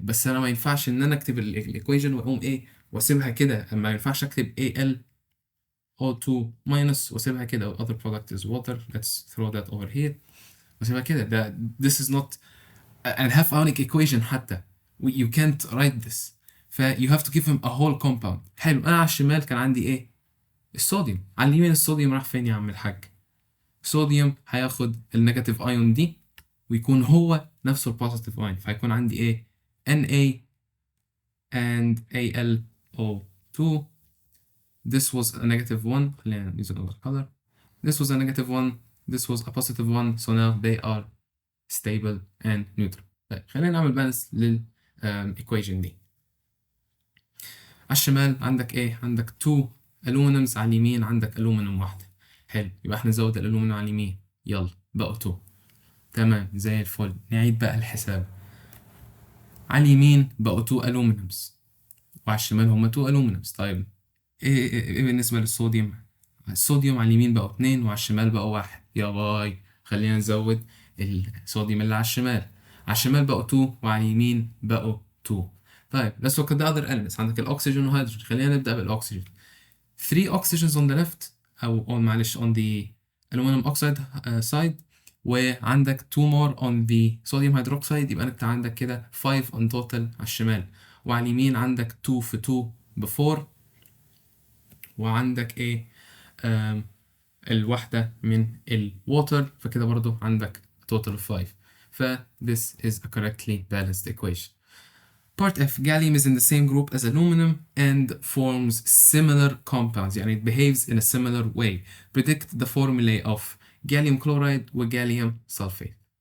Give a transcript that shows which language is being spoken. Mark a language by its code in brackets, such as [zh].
[ar] بس انا ما ينفعش ان انا اكتب الايكويشن واقوم ايه واسيبها كده. ما ينفعش اكتب AlO2 minus واسيبها كده. [en] other product is water. Let's throw that over here. [ar] واسيبها كده. ده [en] this is not a half ionic equation [ar] حتى. [en] You can't write this. you have to give him a whole compound. [ar] حلو. انا على الشمال كان عندي ايه؟ الصوديوم. على اليمين الصوديوم راح فين يا عم الحاج؟ صوديوم هياخد النيجاتيف ايون دي ويكون هو نفسه البوزيتيف ايون، فهيكون عندي ايه؟ Na and AlO2. [en] This was a negative 1. [ar] خلينا [en] use another color. This was a negative 1. This was a positive 1. So now they are stable and neutral. [ar] طيب خلينا نعمل بالانس للإيكويشن دي. على الشمال عندك ايه؟ عندك 2 aluminums، على اليمين عندك aluminum واحدة. حلو. يبقى احنا نزود الالومنيوم على اليمين. يلا بقوا 2. تمام زي الفل. نعيد بقى الحساب. على اليمين بقوا 2 aluminums وعلى الشمال هما 2 aluminums. طيب ايه بالنسبة للصوديوم؟ الصوديوم على اليمين بقوا 2 وعلى الشمال بقوا 1. يا باي. خلينا نزود الصوديوم اللي على الشمال. على الشمال بقوا 2 وعلى اليمين بقوا 2. طيب [en] let's look at the other elements. [ar] عندك الأكسجين والهيدروجين. خلينا نبدأ بالأكسجين. [en] 3 oxygens on the left [ar] أو معلش [en] on the aluminum oxide side، [ar] وعندك [en] 2 more on the sodium hydroxide. [ar] يبقى انت عندك كده [en] 5 on total [ar] على الشمال، وعلى اليمين عندك 2 في 2 ب 4، وعندك ايه الواحدة من الwater، فكده برضو عندك [en] total of 5. ف this is a correctly balanced equation. Part F. Gallium is in the same group as aluminum and forms similar compounds. [ar] يعني [en] it behaves in a similar way. Predict the formulae of gallium chloride و gallium sulfate.